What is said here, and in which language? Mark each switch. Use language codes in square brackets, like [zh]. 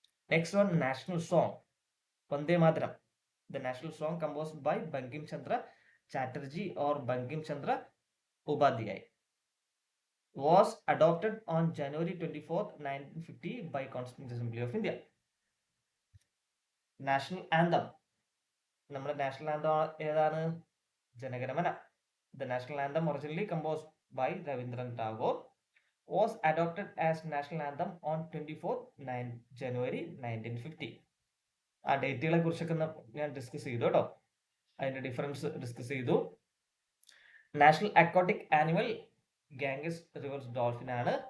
[en] Next one, national song, Vande Mataram. The national song composed by Bankim Chandra Chatterjee or Bankim Chandra Upadhyay was adopted on January 24th, 1950 by Constituent Assembly of India. [ml] National anthem, നമ്മുടെ national anthem ഏതാണ്? Jana Gana Mana. [en] The national anthem, originally composed by Rabindranath Tagore, was adopted as national anthem on 24th January 1950. [ml] ആ ഡേറ്റുകളെ കുറിച്ചൊക്കെ ഞാൻ discuss ചെയ്തു കേട്ടോ, അതിന്റെ difference discuss ചെയ്തു. National aquatic animal Ganges river dolphin ആണ്.